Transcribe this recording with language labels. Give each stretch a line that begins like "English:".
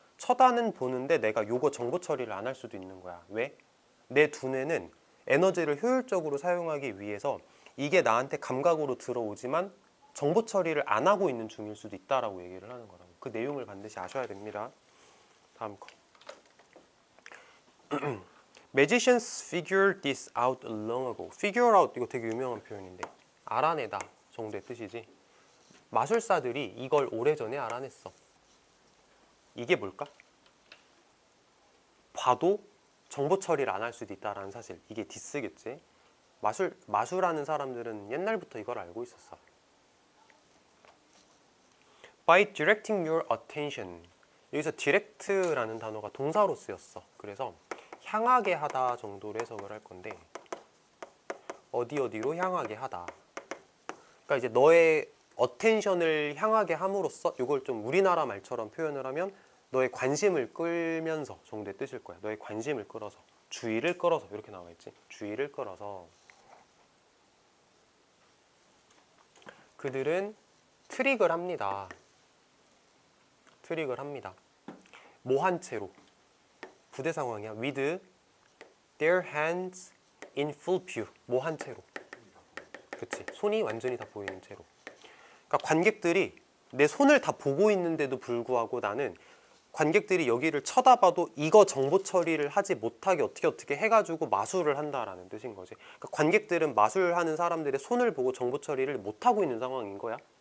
Korean: 쳐다는 보는데 내가 요거 정보 처리를 안 할 수도 있는 거야. 왜? 내 두뇌는 에너지를 효율적으로 사용하기 위해서 이게 나한테 감각으로 들어오지만 정보 처리를 안 하고 있는 중일 수도 있다라고 얘기를 하는 거라고. 그 내용을 반드시 아셔야 됩니다. 다음 거.
English: Magicians figured this out long ago.
Korean: Figure out 이거 되게 유명한 표현인데 알아내다 정도의 뜻이지. 마술사들이 이걸 오래전에 알아냈어. 이게 뭘까? 봐도 정보 처리를 안 할 수도 있다라는 사실. 이게 디스겠지. 마술하는 사람들은 옛날부터 이걸 알고 있었어.
English: By directing your attention.
Korean: 여기서 direct라는 단어가 동사로 쓰였어. 그래서 향하게 하다 정도로 해석을 할 건데 어디로 향하게 하다. 그러니까 이제 너의 attention을 향하게 함으로써 이걸 좀 우리나라 말처럼 표현을 하면 너의 관심을 끌면서 정도의 뜻일 거야. 너의 관심을 끌어서, 주의를 끌어서 이렇게 나와 있지. 주의를 끌어서 그들은 트릭을 합니다. 뭐 한 채로? 부대 상황이야.
English: With their hands in full view.
Korean: 뭐 한 채로? 그치. 손이 완전히 다 보이는 채로. 그러니까 관객들이 내 손을 다 보고 있는데도 불구하고 나는 관객들이 여기를 쳐다봐도 이거 정보 처리를 하지 못하게 어떻게 해가지고 마술을 한다라는 뜻인 거지. 그러니까 관객들은 마술하는 사람들의 손을 보고 정보 처리를 못하고 있는 상황인 거야.